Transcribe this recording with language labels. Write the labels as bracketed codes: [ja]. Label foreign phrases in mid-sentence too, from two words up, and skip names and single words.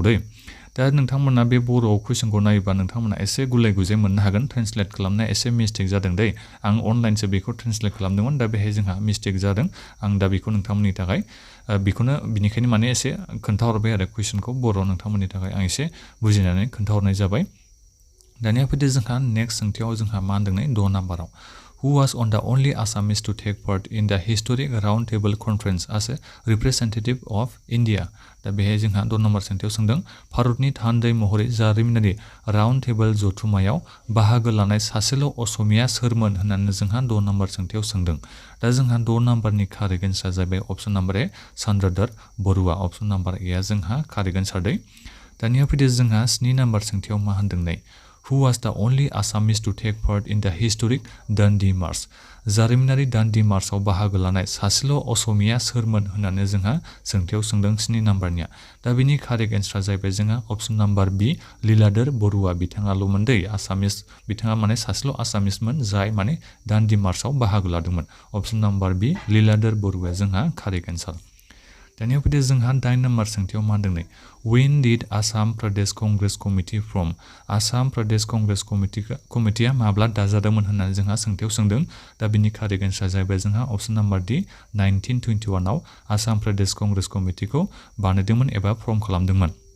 [brx] दै दा नोंथांमोना बे बर'आव कुइसनखौ नायोबा नोंथांमोना एसे गुलाय गुजाय मोननो हागोन ट्रेन्सलेट खालामनाया एसे मिस्टेक जादों दै आं अनलाइनसो बेखौ ट्रेन्सलेट खालामदोंमोन दा बेहाय जोंहा मिस्टेक जादों आं दा बेखौ नोंथांमोननि थाखाय बिनिखायनो माने एसे खोन्थाहरबाय आरो कुइसनखौ बर' नोंथांमोननि थाखाय आं एसे बुजिनानै खोन्थाहरनाय जाबाय दानिया फैदो जोंहा नेक्स्ट सोंथियाव जोंहा मा होनदों नै 6 नाम्बाराव [en] Who was on the only Assamese to take part in the historic round table conference as a representative of India [brx] दा बेहाय जोंहा [en] 2 [brx] नाम्बार सोंथियाव सोंदों भारतनि थान्दै महरै जारिमिनारि [en] round table [brx] जथुम्मायाव बाहागो लानाय सासेल' असमिया सोरमोन होननानै जोंहा 2 नाम्बार सोंथियाव सोंदों दा जोंहा 2 नाम्बारनि [en] correct answer [brx] जाबाय [en] option number A [brx] चन्द्रधर बरुवा [en] option number A [brx] आ जोंहा [en] correct answer [brx] दै दानिया फैदो जोंहा 7 नाम्बार सोंथियाव मा होनदों नै [en] Who was the only Assamese to take part in the historic Dundee March? [brx] जारिमिनारि दान्डी मार्चआव बाहागो लानाय सासेल' असमिया सोरमोन होननानै जोंहा सोंथियाव सोंदों 7 नाम्बारनिया दा बिनि [en] correct answer [brx] जाहैबाय जोंहा [en] option number [brx] बी लीलाधर बरुवा बिथाङाल'मोन दै आसामिस बिथाङा माने सासेल' आसामिसमोन जाय माने दान्डी मार्चआव बाहागो लादोंमोन [en] option number B [brx] लीलाधर बरुवाया जोंहा [en] correct answer [brx] दानिया फैदो जोंहा 8 नाम्बार सोंथियाव मा होनदों नै [en] When did Assam Pradesh Congress Committee from [brx] आसाम प्रदेश कंग्रेस कमिटिया माब्ला दाजादोंमोन होननानै जोंहा सोंथियाव सोंदों दा बिनि [en] correct answer [brx] जाहैबाय जोंहा [en] option number D [brx] 1921 आव आसाम प्रदेश कंग्रेस कमिटिखौ बानायदोंमोन एबा फर्म खालामदोंमोन